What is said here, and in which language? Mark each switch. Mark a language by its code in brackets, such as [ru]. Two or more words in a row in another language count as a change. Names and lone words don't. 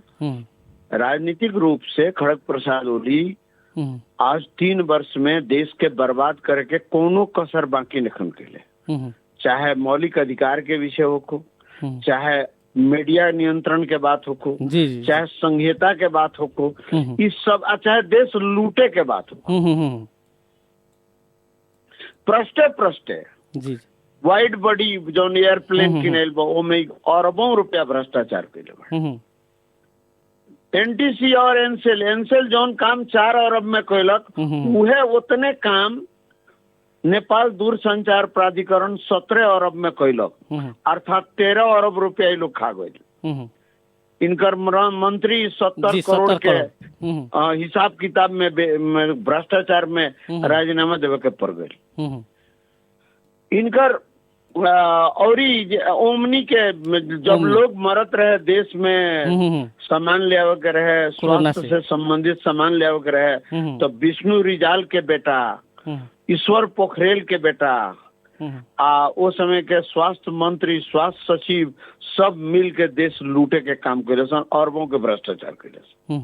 [bho] राजनीतिक रूप से खड़ग प्रसाद ओली आज 3 वर्ष में देश के बर्बाद करके कोनो कसर बाकी नहीं कैले, चाहे मौलिक अधिकार के विषय हो, चाहे मीडिया नियंत्रण के बात हो, चाहे संहिता के बात हो, इस सब चाहे देश लूटे के बात हो, प्रष्टे [en] wide body [bho] जो एयरप्लेन किनेल में अरबों रुपया भ्रष्टाचार कैले। एनटीसी और एनसेल जौन काम 4 अरब में कैलक उहे उतने काम नेपाल दूरसंचार प्राधिकरण 17 अरब में कैलक, अर्थात 13 अरब रुपया लोग खा गए। इनकर मंत्री 70 करोड़ के हिसाब किताब में भ्रष्टाचार में राजीनामा देवे के पड़ गए। इनकर और ओमनी के जब लोग मरत रहे देश में सामान ले आवे के रहे, स्वास्थ्य से संबंधित सामान ले आवे के रहे, तो विष्णु रिजाल के बेटा, ईश्वर पोखरेल के बेटा वो समय के स्वास्थ्य मंत्री, स्वास्थ्य सचिव सब मिल के देश लूटे के काम करे सन, अरबों के भ्रष्टाचार करे।